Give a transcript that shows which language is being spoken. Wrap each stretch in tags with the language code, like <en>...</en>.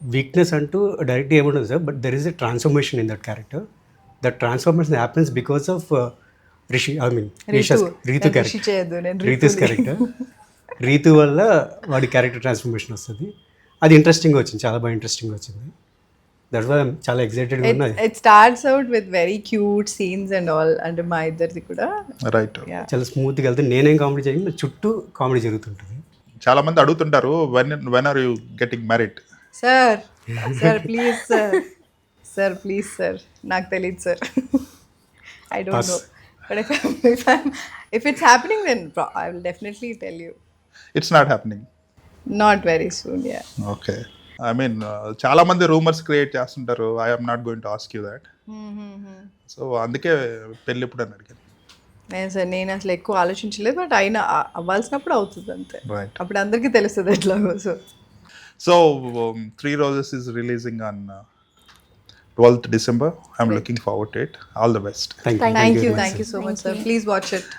<te>Weakness అంటూ direct ఏముండదు sir,</te> <en>But there is a transformation in that character. That transformation happens because of Rishi, I mean Ritu character, Ritu's character.</en> <te>Ritu వల్ల వాడి character transformation వస్తుంది. అది interesting వచ్చింది, చాలా బాగా ఇంట్రెస్టింగ్ వచ్చింది. దట్స్ వై చాలా ఎక్సైటెడ్గా ఉన్నది.</te> <en>It starts out with very cute scenes and all,</en> <te>అంటే మా ఇద్దరిది కూడా</te> <en>right,</en> <te>చాలా స్మూత్గా వెళ్తే నేనేం కామెడీ చేయను, చుట్టూ కామెడీ జరుగుతుంటుంది. చాలా మంది అడుగుతుంటారు</te> <en>When are you getting married?</en> <te>Sir please sir please sir, నాకు తెలియదు sir.</te> <en>I don't know, but if it's happening then I will definitely tell you. It's not happening? Not very soon, yeah. Okay, I mean</en> <te>చాలా మంది rumours create చేస్తుంటారు.</te> <en>I am not going to ask you that.</en> <te>So అందుకే పెళ్ళి ఎప్పుడు అని అడిగాను. నేను అసలు ఎక్కువ ఆలోచించలేదు, బట్ అయినా అవ్వాల్సినప్పుడు అవుతుంది అంతే.</te> <en>Right.</en> <te>అప్పుడు అందరికీ తెలుస్తుంది ఎట్లాగో.</te> <en>So 3 Roses is releasing on 12th December. I'm looking forward to it. All the best. Thank you. Thank you so much, sir. Please watch it.</en>